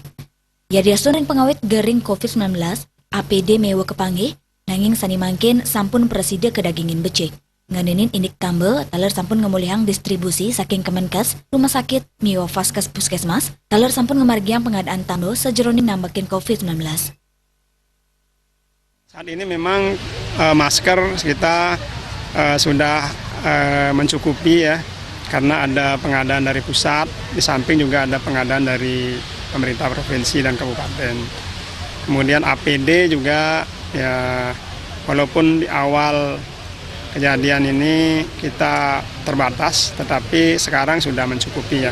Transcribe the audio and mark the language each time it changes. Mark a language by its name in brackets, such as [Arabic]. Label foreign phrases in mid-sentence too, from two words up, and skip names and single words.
[Balinese] Ya diasurin pengawit gering COVID-19, APD mewa kepanggih, nanging sani mangkin sampun presida kedagingin becik. Nganinin indik tambel, taler sampun ngemulihang distribusi saking Kemenkes, rumah sakit, miwa Vaskes Puskesmas, taler sampun ngemargiang pengadaan tambel sejeroning nambakin COVID-19. [Indonesian] Saat ini memang masker kita sudah mencukupi ya, karena ada pengadaan dari pusat, di samping juga ada pengadaan dari pemerintah provinsi dan kabupaten. Kemudian APD juga ya, walaupun di awal kejadian ini kita terbatas, tetapi sekarang sudah mencukupi ya.